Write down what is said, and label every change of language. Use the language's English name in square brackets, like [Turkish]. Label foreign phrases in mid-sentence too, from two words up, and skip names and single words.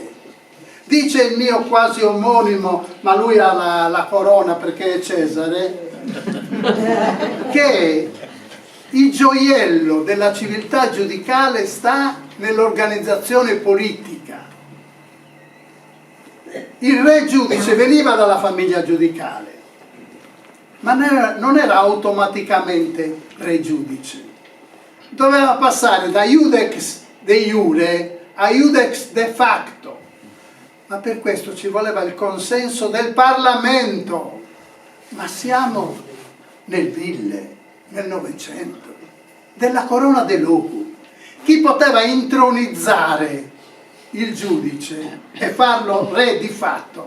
[Italian] Dice il mio quasi omonimo, ma lui ha la corona perché è Cesare, che il gioiello della civiltà giudicale sta nell'organizzazione politica. Il re giudice veniva dalla famiglia giudicale, ma non era automaticamente re giudice. Doveva passare da [Latin] iudex de iure [Italian] a [Latin] iudex de facto, [Italian] ma per questo ci voleva il consenso del Parlamento. Ma siamo nel 1000, nel 900, della corona de logu. Chi poteva intronizzare il giudice e farlo re di fatto?